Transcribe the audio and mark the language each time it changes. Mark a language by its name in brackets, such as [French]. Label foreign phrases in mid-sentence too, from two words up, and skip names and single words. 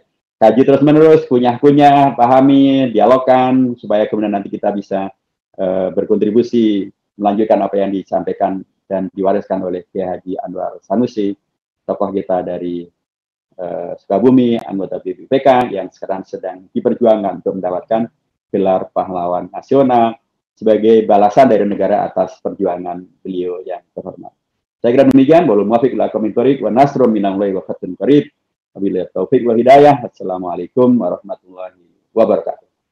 [Indonesian] Kaji terus-menerus, kunyah-kunyah, pahami, dialogkan, supaya kemudian nanti kita bisa berkontribusi melanjutkan apa yang disampaikan dan diwariskan oleh Kiai Haji Anwar Sanusi, tokoh kita dari Sukabumi, anggota BPPK yang sekarang sedang diperjuangkan untuk mendapatkan gelar pahlawan nasional sebagai balasan dari negara atas perjuangan beliau yang terhormat. Saya kira demikian. [Arabic] والله الموفق إلى أقوم الطريق ونصر من الله وفتح قريب. وبالله التوفيق والهداية. السلام عليكم ورحمة الله وبركاته.